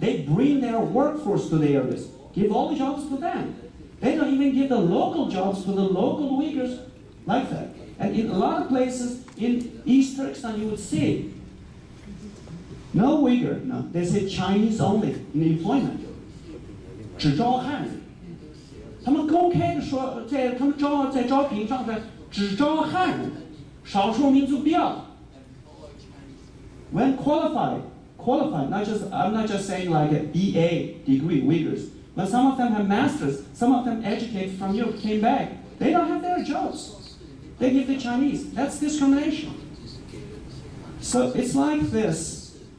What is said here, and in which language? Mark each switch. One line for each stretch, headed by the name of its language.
English: They bring their workforce to the areas, give all the jobs to them. They don't even give the local jobs to the local Uyghurs like that. And in a lot of places in East Turkestan, you would see no Uyghur, no, they say Chinese only in employment.
Chinese: 只招汉人，他们公开的说，他们在招聘上的只招汉人，少数民族不要。
English: When qualified, not just I'm not just saying like a BA degree Uyghurs. When some of them have masters, some of them educated from Europe came back, they don't have their jobs. They give the Chinese. That's discrimination. So it's like this.